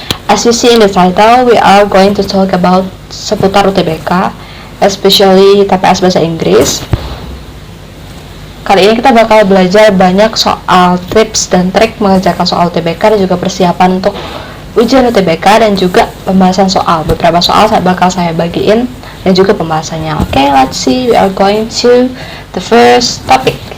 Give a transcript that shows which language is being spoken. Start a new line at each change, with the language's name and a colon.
English: As you see in the title, we are going to talk about seputar UTBK, especially TPS Bahasa Inggris.
Indonesian: Kali ini kita bakal belajar banyak soal tips dan trik mengerjakan soal UTBK dan juga persiapan untuk ujian UTBK dan juga pembahasan soal. Beberapa soal bakal saya bagiin dan juga pembahasannya.
English: Okay, let's see. We are going to the first topic.